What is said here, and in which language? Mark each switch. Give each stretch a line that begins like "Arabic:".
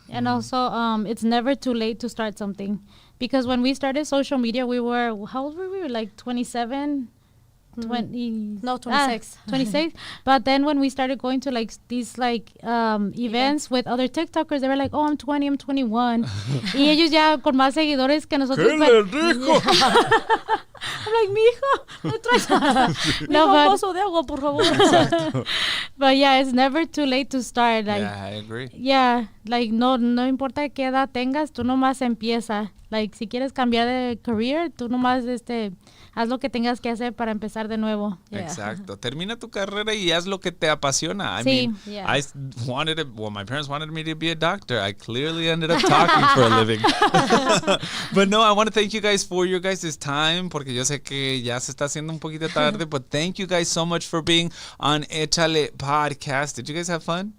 English: And also, it's never too late to start something. Because when we started social media, how old were we? Like 27, 20. No, 26. 26. But then when we started going to like these like events with other TikTokers, they were like, oh, I'm 20, I'm 21.
Spanish: Y ellos ya con más seguidores que nosotros. ¿Qué le dijo?
English: I'm like,
Spanish: mijo, no traes. No, Un vaso de agua, por favor.
English: But yeah, it's never too late to start. Like, Yeah, I agree.
Spanish: yeah, like no importa qué edad tengas, tú nomás empieza. Like si quieres cambiar de career, tú nomás haz lo que tengas que hacer para empezar de nuevo.
English: Yeah.
Spanish: Exacto. Termina tu carrera y haz lo que te apasiona. I Sí.
English: mean, Yeah. my parents wanted me to be a doctor. I clearly ended up talking for a living. But no, I want to thank you guys for your guys' time,
Spanish: porque yo sé que ya se está haciendo un poquito tarde,
English: but thank you guys so much for being on Échale Podcast. Did you guys have fun?